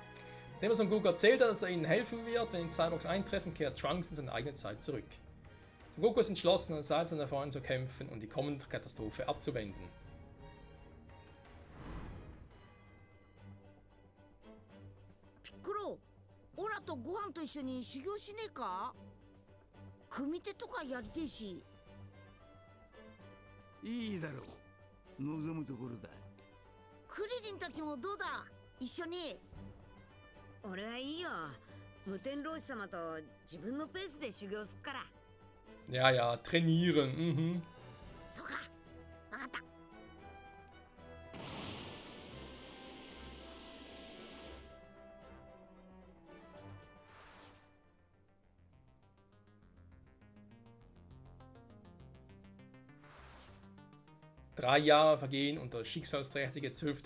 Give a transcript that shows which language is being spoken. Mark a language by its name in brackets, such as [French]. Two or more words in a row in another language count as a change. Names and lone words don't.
[German] Nachdem er Son Goku erzählt hat, dass er ihnen helfen wird, wenn die Cyborgs eintreffen, kehrt Trunks in seine eigene Zeit zurück. Son Goku ist entschlossen, an der Seite seiner Freunde zu kämpfen und die kommende Katastrophe abzuwenden. Piccolo, [Japanese] オラとご飯と一緒に修行しねえか？組手とかやりてえし。いいだろう。望むところだ。クリリンたちもどうだ？一緒に。俺はいいよ。無天老師様と自分のペースで修行すっから。 [German] Ja, ja, trainieren, mhm. [Japanese] そうか。わかった。 [German] 3 Jahre vergehen und der schicksalsträchtige 12.